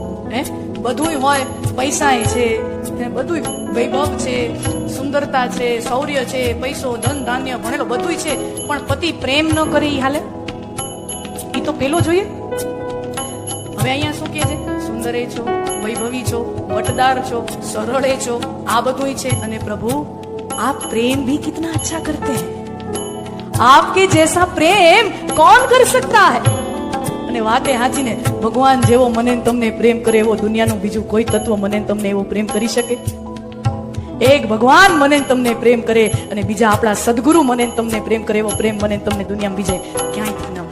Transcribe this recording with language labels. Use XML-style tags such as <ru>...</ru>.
<gu>હે બધું હોય, પૈસા છે, બધું વૈભવ છે, સુંદરતા છે, શૌર્ય છે, પૈસો, ધન ધાન્ય, ભણેલો બધું છે, પણ પતિ પ્રેમ ન કરે હાલે? ઈ તો પેલો જોઈએ. હવે અહીંયા શું કહે છે? સુંદર છો, વૈભવી છો, વટદાર છો, સરળ છો, આ બધું છે. અને પ્રભુ</gu> <hi>आप प्रेम भी कितना अच्छा करते हैं, आपके जैसा प्रेम कौन कर सकता है?</hi> <gu>અને વાતે હાચી ને, ભગવાન જેવો મને તમને પ્રેમ કરે એવો દુનિયાનું બીજું કોઈ તત્વ મને તમને એવો પ્રેમ કરી શકે? એક ભગવાન મને તમને પ્રેમ કરે અને બીજા આપણા સદગુરુ મને તમને પ્રેમ કરે એવો પ્રેમ મને તમને દુનિયામાં બીજે ક્યાંય</gu>